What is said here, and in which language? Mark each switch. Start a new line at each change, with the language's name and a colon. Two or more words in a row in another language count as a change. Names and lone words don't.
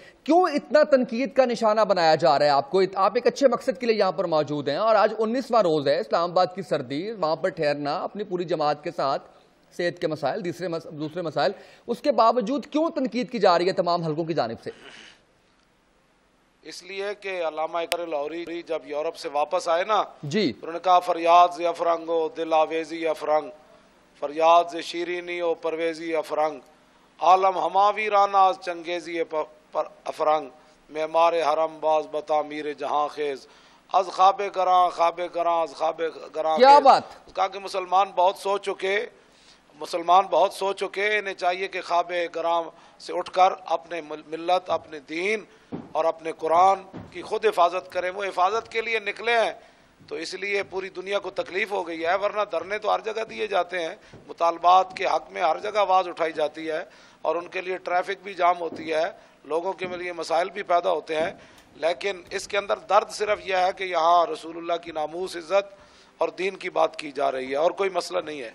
Urdu: کیوں اتنا تنقید کا نشانہ بنایا جا رہا ہے آپ کو؟ آپ ایک اچھے مقصد کے لیے یہاں پر موجود ہیں، اور آج 19واں روز ہے، اسلام آباد کی سردی، وہاں پر ٹھہرنا اپنی پوری جماعت کے ساتھ، صحت کے مسائل، دوسرے مسائل، اس کے باوجود کیوں تنقید کی جا رہی ہے تمام حلقوں کی جانب سے؟ اس لیے کہ علامہ اقبال لاہوری جب یورپ سے واپس آئے نا، جی
Persian: انہوں نے کہا فریاد ز افرنگ و دل آویزی افرنگ، فریاد ز شیرینی و پرویزی افرنگ، عالم ہماوی رانا از چنگیزی افرنگ، معمار حرم باز بتعمیر جہاں خیز، از خواب گراں از خواب گراں خیز۔
Urdu: کیا بات! کہا کہ مسلمان بہت سو چکے، انہیں چاہیے کہ خواب گراں سے اٹھ کر اپنے ملت، اپنے دین اور اپنے قرآن کی خود حفاظت کریں۔ وہ حفاظت کے لیے نکلے ہیں، تو اس لیے پوری دنیا کو تکلیف ہو گئی ہے، ورنہ دھرنے تو ہر جگہ دیے جاتے ہیں، مطالبات کے حق میں ہر جگہ آواز اٹھائی جاتی ہے، اور ان کے لیے ٹریفک بھی جام ہوتی ہے، لوگوں کے لیے مسائل بھی پیدا ہوتے ہیں، لیکن اس کے اندر درد صرف یہ ہے کہ یہاں رسول اللہ کی ناموس، عزت اور دین کی بات کی جا رہی ہے، اور کوئی مسئلہ نہیں ہے۔